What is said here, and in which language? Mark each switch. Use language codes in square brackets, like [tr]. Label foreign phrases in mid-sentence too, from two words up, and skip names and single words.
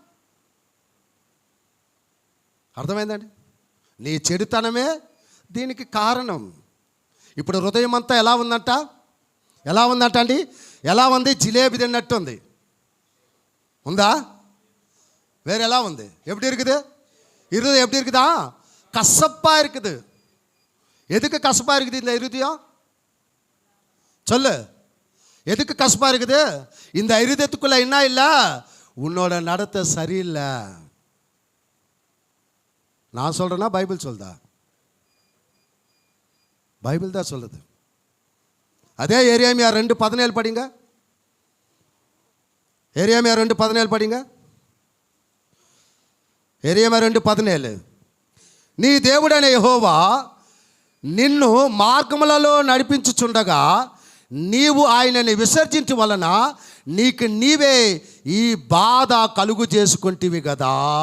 [te] అర్థమైందండి? నీ చెడుతనమే దీనికి కారణం. ఇప్పుడు హృదయం అంతా ఎలా ఉందంట అండి? ఎలా ఉంది? జిలేబీ తిన్నట్టు ఉంది. ఉందా? வேறு ఎలా ఉంది? [ta] எப்படி இருக்குது? இருதயம் எப்படி இருக்குதா? கசப்பா இருக்குது. எதுக்கு கசப்பா இருக்குது இந்த இருதயம்? சொல்லு, எதுக்கு கசப்பா இருக்குது? இந்த இருதயத்துக்குள்ள என்ன இல்லை? உன்னோட நடத்தை சரியில்லை. நான் சொல்றேன்னா பைபிள் சொல்லுதா? பைபிள் தான் சொல்லுது. அதே எரேமியா 2:17 படிங்க. ఎరియామా 2:17 படிங்க. [te] ఎరియామా 2:17 నీ దేవుడైన యెహోవా నిన్ను మార్గములలో నడిపించుచుండగా నీవు ఆయనని విసర్జించు వలన నీకు నీవే ఈ బాధ కలుగు చేసుకుంటివి కదా.